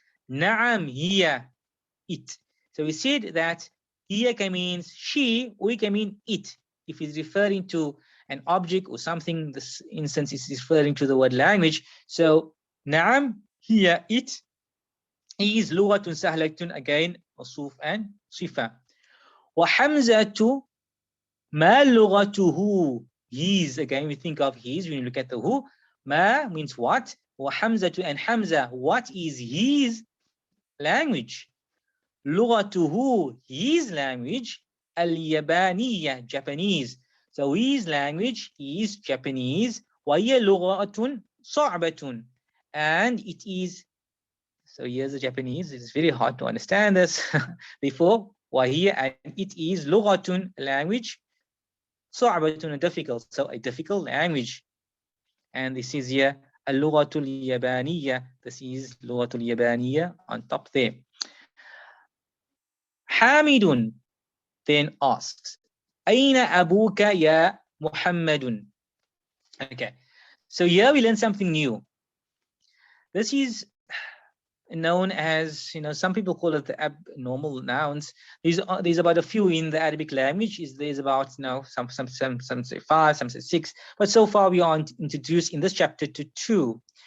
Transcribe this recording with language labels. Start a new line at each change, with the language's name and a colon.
English: Na'am hiya, it. So we said that hiya can mean she, or it can mean it. If it's referring to an object or something, this instance is referring to the word language. So na'am hiya, it. is
Arabic: لغة سهلة,
English: again موصوف and صفة.
Arabic: وحمزة ما لغته,
English: his, again we think of his when you look at the who. ما means what, وحمزة and Hamza, what is his language? لغته, his language, اليابانية, Japanese. So his language is Japanese.
Arabic: وهي لغة صعبة,
English: and it is, so here's the Japanese, it's very hard to understand this. Therefore, وهي, and it is لغة, language, صعبة, difficult, so a difficult language. And this is here اللغة اليابانية, this is لغة اليابانية on top there.
Arabic: حامد
English: then asks,
Arabic: أين أبوك يا محمد?
English: Okay, so here we learn something new. This is known as, some people call it the abnormal nouns. There's about a few in the Arabic language. There's about, some say 5, some say 6, but so far we are introduced in this chapter to 2.